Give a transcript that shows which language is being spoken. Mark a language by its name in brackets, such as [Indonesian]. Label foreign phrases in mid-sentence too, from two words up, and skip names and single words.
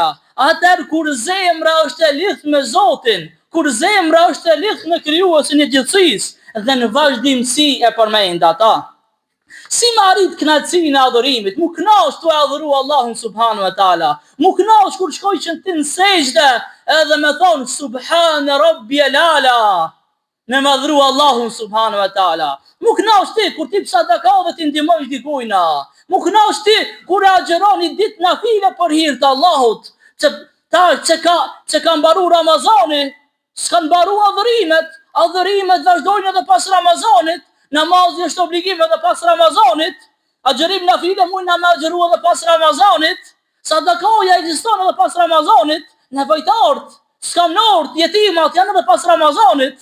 [Albanian] Atëherë kur zemra është e lidhur me Zotin, kur zemra është e lidhur me krijuesin e gjithësisë dhe në vazhdimsi e përmend ata. Si më arrit kënaqësinë e adhurimit, mu kënaq të adhuru Allahun [Arabic] سبحانه وتعالى. [Albanian] Mu kënaq kur shkoj që ti në sejdë edhe me thon [Arabic] سبحان ربي الأعلى. [Albanian] Me madhru Allahun [Arabic] سبحانه وتعالى. [Albanian] Mu kënaq ti kur ti sadaka dhe ti ndihmosh dikujt. Mu kënaq ti kur agjeron një ditë nafile për hir të Allahut. Që ka mbaru Ramazani, s'kan mbaru adhurimet vazhdojnë edhe pas Ramazanit, namazi është obligim edhe pas Ramazanit, agjerim nafile mujna me agjeru edhe pas Ramazanit, sadakaja ekziston edhe pas Ramazanit, nevojtarët, skamnort, jetimat janë edhe pas Ramazanit.